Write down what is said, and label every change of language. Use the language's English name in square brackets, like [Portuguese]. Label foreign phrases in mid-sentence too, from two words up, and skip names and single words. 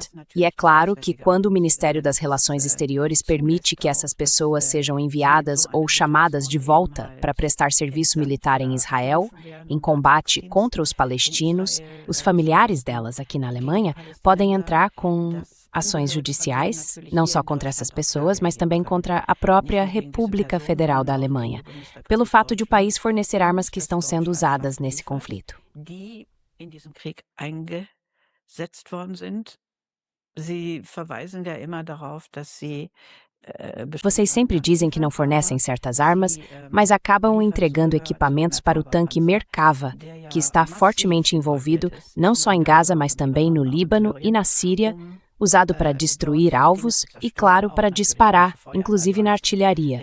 [Portuguese] E é claro que quando o Ministério das Relações Exteriores permite que essas pessoas sejam enviadas ou chamadas de volta para prestar serviço militar em Israel, em combate contra os palestinos, os familiares delas aqui na Alemanha podem entrar com ações judiciais, não só contra essas pessoas, mas também contra a própria República Federal da Alemanha, pelo fato de o país fornecer armas que estão sendo usadas nesse conflito. [German] Sie verweisen ja immer darauf, dass sie [Portuguese] Vocês sempre dizem que não fornecem certas armas, mas acabam entregando equipamentos para o tanque Merkava, que está fortemente envolvido não só em Gaza, mas também no Líbano e na Síria, usado para destruir alvos e, claro, para disparar, inclusive na artilharia.